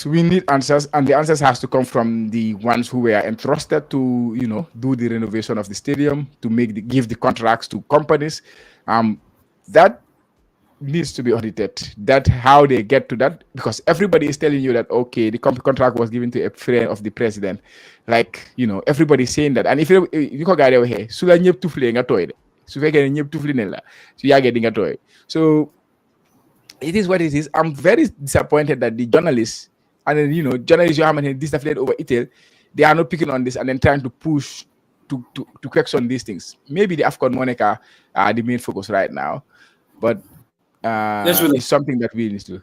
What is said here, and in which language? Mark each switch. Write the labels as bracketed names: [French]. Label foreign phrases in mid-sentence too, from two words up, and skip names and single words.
[English] We need answers, and the answers has to come from the ones who were entrusted to, do the renovation of the stadium, to give the contracts to companies. That needs to be audited. That how they get to that, because everybody is telling you that okay, the contract was given to a friend of the president. Like everybody's saying that, and if you go guy over here, [Wolof] so la ñëpp tufle nga toy de. Su fekkee ñëpp tufli ne la, su yàggee di nga toy. [English] So it is what it is. I'm very disappointed that the journalists and then, journalists you have this affiliate over Itel, they are not picking on this and then trying to push to question these things. Maybe the AFCON Monica are the main focus right now, but it's something that we need to.